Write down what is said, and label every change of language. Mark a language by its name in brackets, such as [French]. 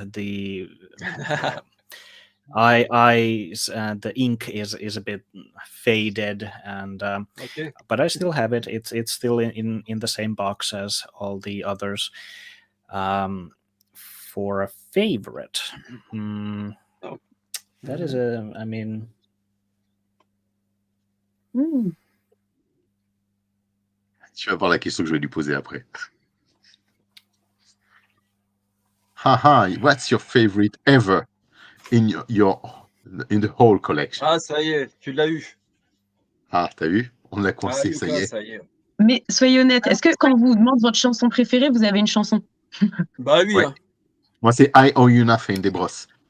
[English] The eyes and the ink is a bit faded, and but I still have it. It's still in the same box as all the others. For a favorite, that is I mean. [French] Tu vas voir la question que je vais lui poser après. [English] Haha, what's your favorite ever in in the whole collection? [French] Ah, ça y est, tu l'as eu. Ah, t'as vu? On l'a coincé, ça y est. Ça y est. Mais soyez honnête, est-ce que quand on vous demande votre chanson préférée, vous avez une chanson? Bah oui. Ouais. Moi, c'est I Owe You Nothing des Brosses.